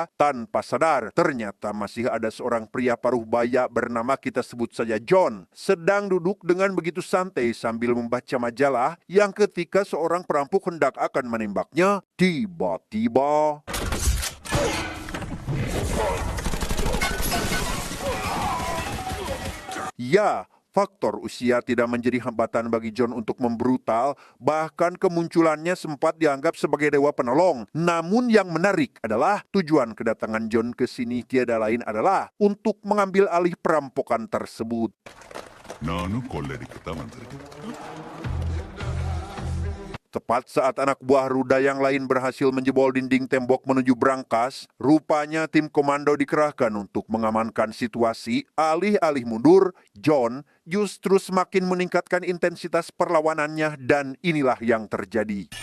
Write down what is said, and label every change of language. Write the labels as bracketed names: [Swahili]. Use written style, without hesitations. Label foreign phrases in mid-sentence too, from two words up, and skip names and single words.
[Indonesian] Tanpa sadar, ternyata masih ada seorang pria paruh baya bernama kita sebut saja John, sedang duduk dengan begitu santai sambil membaca majalah yang ketika seorang perampok hendak akan menembaknya, tiba-tiba ya, faktor usia tidak menjadi hambatan bagi John untuk membrutal, bahkan kemunculannya sempat dianggap sebagai dewa penolong. Namun yang menarik adalah tujuan kedatangan John ke sini tiada lain adalah untuk mengambil alih perampokan tersebut. [Tamil] நானும் கொள்ளடிக்கத்தான் வந்திருக்கேன். [Indonesian] Tepat saat anak buah Ruda yang lain berhasil menjebol dinding tembok menuju brankas, rupanya tim komando dikerahkan untuk mengamankan situasi. Alih-alih mundur, John justru semakin meningkatkan intensitas perlawanannya dan inilah yang terjadi.